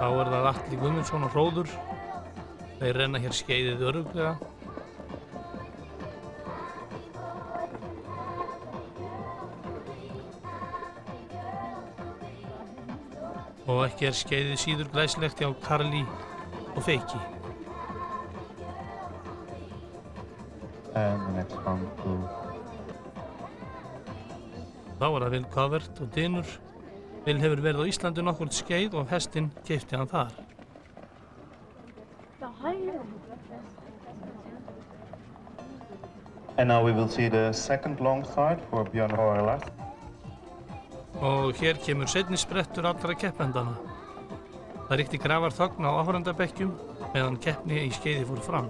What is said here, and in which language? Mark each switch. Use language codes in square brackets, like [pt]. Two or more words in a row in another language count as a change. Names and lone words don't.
[is] það Atli Guðmundsson og Hróður. Þeir renna hér skeiðið örugglega. Og ekki skeiðið síður glæsilegt hjá Karli og Feiki. [en] And the next one to... [is] Þá það Will Covert og Dynur. Will hefur verið á Íslandi nokkurt skeið og hestinn keypti hann þar. [en] And now we will see the second long side for Björn Rór Larsen. [is] Og hér kemur seinni sprettur allra keppendana. Það ríkti grafarþögn á áhorfendabekkjum meðan keppni í skeiði fór fram.